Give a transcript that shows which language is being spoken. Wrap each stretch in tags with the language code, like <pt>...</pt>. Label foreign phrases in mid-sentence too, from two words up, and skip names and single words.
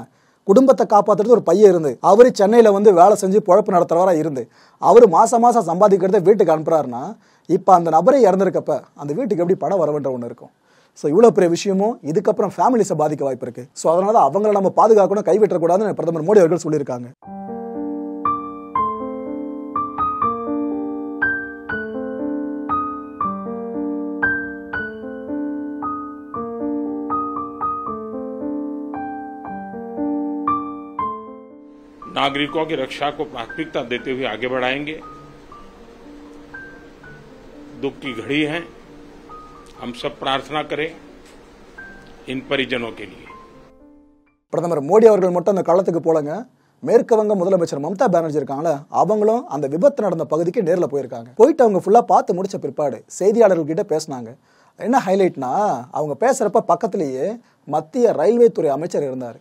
<ta>குடும்பத்தை காப்பாற்றுறது ஒரு பையன் இருந்து, அவர் சென்னையில் வந்து வேலை செஞ்சு பொழப்பு நடத்துறவராக இருந்து, அவர் மாதம் மாதம் சம்பாதிக்கிறத வீட்டுக்கு அனுப்புறாருன்னா, இப்போ அந்த நபரை இறந்துருக்கப்ப அந்த வீட்டுக்கு எப்படி பணம் வரவேன்ற ஒன்று இருக்கும். ஸோ இவ்வளோ பெரிய விஷயமும் இதுக்கப்புறம் ஃபேமிலிஸை பாதிக்க வாய்ப்பு இருக்குது. ஸோ அதனால தான் அவங்கள நம்ம பாதுகாக்கணும், கைவிட்டக்கூடாதுன்னு பிரதமர் மோடி அவர்கள் சொல்லியிருக்காங்க.</ta> <hi>नागरिकों की रक्षा को प्राथमिकता देते हुए आगे बढ़ाएंगे। दुख की घड़ी है, हम सब प्रार्थना करें इन परिजनों के लिए.</hi> <ta>பிரதமர் மோடி அவர்கள் மட்டும் அந்த களத்துக்கு போலங்க. மேற்கு வங்க முதலமைச்சர் மம்தா பானர்ஜி இருக்காங்களே, அவங்களும் அந்த விபத்து நடந்த பகுதிக்கு நேரில் போயிருக்காங்க. போயிட்டு அவங்க ஃபுல்லாக பார்த்து முடிச்ச பிற்பாடு செய்தியாளர்கள்கிட்ட பேசினாங்க. என்ன ஹைலைட்னா, அவங்க பேசுகிறப்ப பக்கத்திலேயே மத்திய ரயில்வே துறை அமைச்சர் இருந்தார்.</ta>